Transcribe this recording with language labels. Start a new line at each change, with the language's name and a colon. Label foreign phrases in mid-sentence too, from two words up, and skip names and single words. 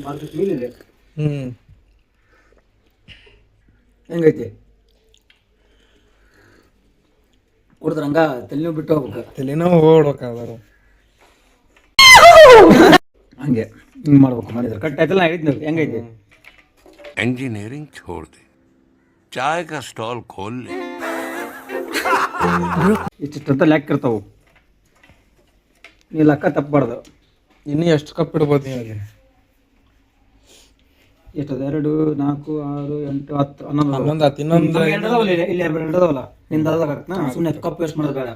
Kannada: ಮಾಡ್ಬೇಕು ಮೀನಿದೆ ಹೆಂಗೈತಿ ಕುಡಿದ್ರೆ ಹಂಗ ತಲೆನೂ ಬಿಟ್ಟು ಹೋಗ್ಬೇಕು. ತಲೆನೋ ಓಡ್ಬೇಕಾದ್ರ ಹಂಗೆ ಹಿಂಗೆ ಮಾಡ್ಬೇಕು. ಮಾಡಿದ್ರೆ ಕಟ್ ಆಯ್ತಲ್ಲ. ನಾ ಹೇಳಿದ್ನು ಹೆಂಗೈತಿ.
Hindi: इंजीनियरिंग छोड़ दे, चाय का स्टॉल खोल ले.
Kannada: ಇಷ್ಟಿಷ್ಟಂತ ಲೆಕ್ಕ ಇರ್ತಾವು. ನೀ ಲೆಕ್ಕ ತಪ್ಪಬಾರ್ದು. ಇನ್ನು ಎಷ್ಟು ಕಪ್ ಇಡ್ಬೋದು ನೀವು ಅಲ್ಲಿ? ಎಷ್ಟದು? 2, 4, 6, 8, 10, 11. 11 ಆತು. ಇನ್ನೊಂದು ಇಲ್ಲಿ 2 ಇಡದವಲ್ಲ ನಿಂದ ಅದಾಗ ಸುಮ್ಮನೆ
English: cup waste
Kannada: ಮಾಡೋದು ಬೇಡ.